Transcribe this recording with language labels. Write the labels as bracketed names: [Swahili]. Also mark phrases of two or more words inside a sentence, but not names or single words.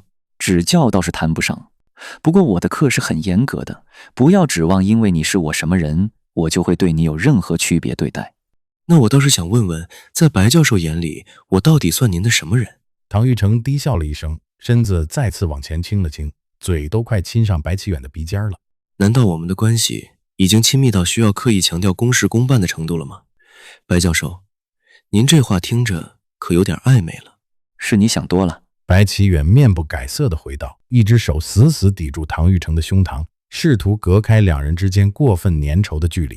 [Chinese] 指教倒是談不上，不過我的課是很嚴格的，不要指望因為你是我什麼人，我就會對你有任何區別對待。那我倒是想問問，在白教授眼裡，我到底算您的什麼人？唐玉成低笑了一聲，身子再次往前傾了傾，嘴都快親上白啟遠的鼻尖了。難道我們的關係已經親密到需要刻意強調公事公辦的程度了嗎？白教授，您這話聽着可有點曖昧了。是你想多了。白啟遠面不改色地回道，一只手死死抵住唐玉成的胸膛，試圖隔開兩人之間過分粘稠的距離。